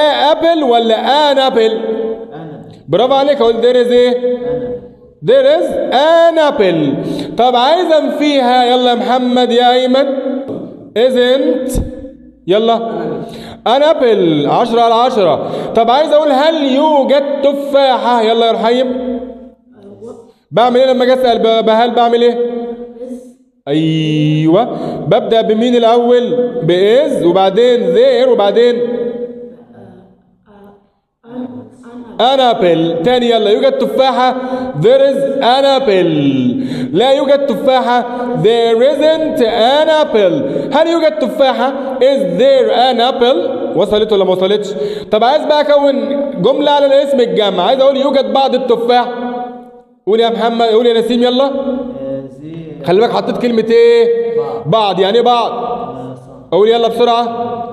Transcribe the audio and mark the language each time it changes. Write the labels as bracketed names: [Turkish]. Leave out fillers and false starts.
[Arabic] ابل ولا ان ابل؟ برافو عليك. اقول [English] there is [Arabic] ايه [English] there is an apple. [Arabic] طب عايز انفيها، يلا يا محمد يا ايمن. isn't، يلا [English] an apple [Arabic] 10 على 10. طب عايز اقول هل يوجد تفاحة، يلا يا رحيم. بعمل ايه لما اجي اسال هل؟ بعمل ايه؟ ايوه، ببدا بمين الاول؟ باز، وبعدين there، وبعدين an apple. تاني يلا. يوجد تفاحة [English] there is an apple. [Arabic] لا يوجد تفاحة [English] there isn't an apple. [Arabic] هل يوجد تفاحة [English] is there an apple؟ [Arabic] وصلت ولا ما وصلتش؟ طب عايز بقى اكون جملة على الاسم الجمع. عايز اقول يوجد بعض التفاح. قول يا محمد، قول يا نسيم يلا. خلي بالك حطيت كلمة ايه بعض. يعني ايه بعض؟ قول يلا بسرعة.